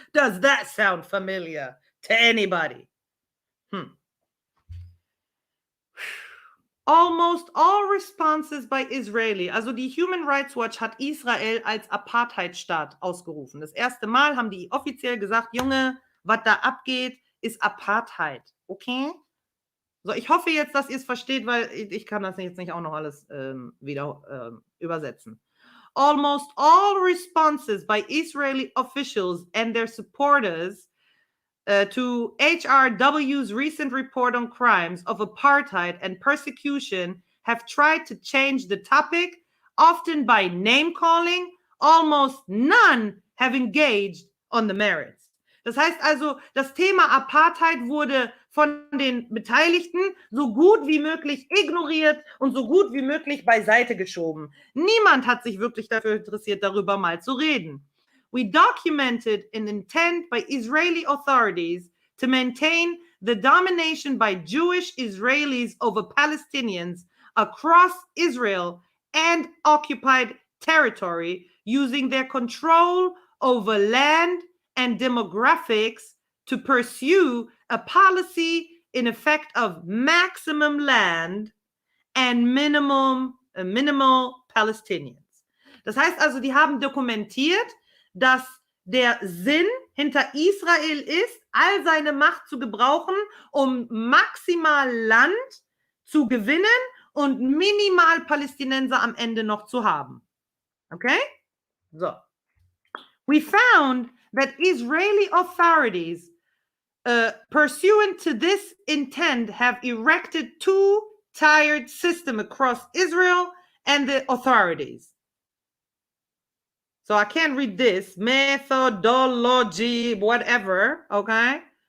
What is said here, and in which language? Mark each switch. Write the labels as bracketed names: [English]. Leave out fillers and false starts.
[English] Does that sound familiar to anybody? Almost all responses by Israeli, [German] also die Human Rights Watch hat Israel als Apartheidstaat ausgerufen. Das erste Mal haben die offiziell gesagt, Junge, was da abgeht, ist Apartheid. Okay? So, ich hoffe jetzt, dass ihr es versteht, weil ich kann das jetzt nicht auch noch alles wieder übersetzen. [English] Almost all responses by Israeli officials and their supporters to HRW's recent report on crimes of apartheid and persecution have tried to change the topic, often by name-calling. Almost none have engaged on the merits. [German] Das heißt also, das Thema Apartheid wurde von den Beteiligten so gut wie möglich ignoriert und so gut wie möglich beiseite geschoben. Niemand hat sich wirklich dafür interessiert, darüber mal zu reden. [English] We documented an intent by Israeli authorities to maintain the domination by Jewish Israelis over Palestinians across Israel and occupied territory using their control over land and demographics to pursue a policy in effect of maximum land and minimal Palestinians. [German] Das heißt also, die haben dokumentiert, dass der Sinn hinter Israel ist, all seine Macht zu gebrauchen, um maximal Land zu gewinnen und minimal Palästinenser am Ende noch zu haben. Okay? So. [English] We found that Israeli authorities, pursuant to this intent, have erected two-tiered system across Israel and the authorities. So I can't read this. Methodology, whatever, okay?